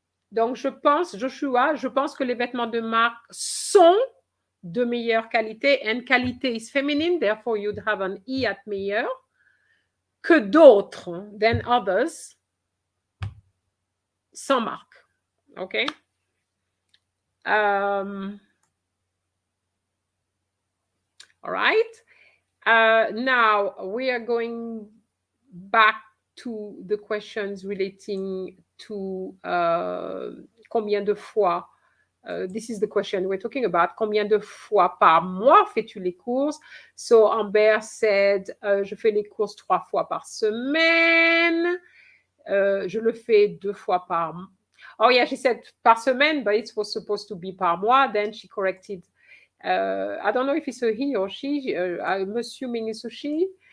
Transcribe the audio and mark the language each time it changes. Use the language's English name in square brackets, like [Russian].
[French] Donc, je pense, Joshua, je pense que les vêtements de marque sont de meilleure qualité. [English] And qualité is feminine, therefore you'd have an E at meilleur. [French] Que d'autres, [English] than others, [French] sans marque. Okay. [English] All right. Now we are going back to the questions relating to combien de fois. This is the question we're talking about. [French] Combien de fois par mois fais-tu les courses? [English] So Amber said, [French] je fais les courses 3 fois par semaine. Je le fais 2 fois par mois. [English] Oh yeah, she said [French] par semaine, [English] but it was supposed to be [French] par mois. [English] Then she corrected. I don't know if it's a he or she. I'm assuming it's a she.